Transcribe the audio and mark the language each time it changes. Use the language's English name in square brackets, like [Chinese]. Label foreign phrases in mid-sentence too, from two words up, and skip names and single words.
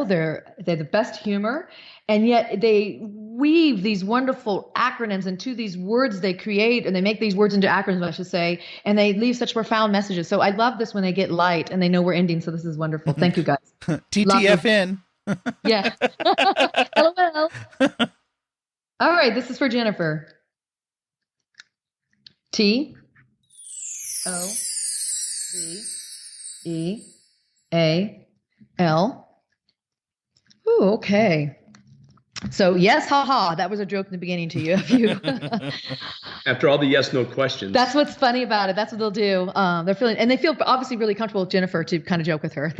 [English] They're the best humor, and yet they weave these wonderful acronyms into these words they create, and they make these words into acronyms, I should say, and they leave such profound messages. So I love this when they get light and they know we're ending. So this is wonderful. Thank you, guys. TTFN. Yeah. LOL. All right, this is for Jennifer. T-O-V-E-A-L. Ooh, okay. So yes, haha. That was a joke in the beginning to you. After all the yes/no questions. That's what's funny about it. That's what they'll do. They feel obviously really comfortable with Jennifer to kind of joke with her.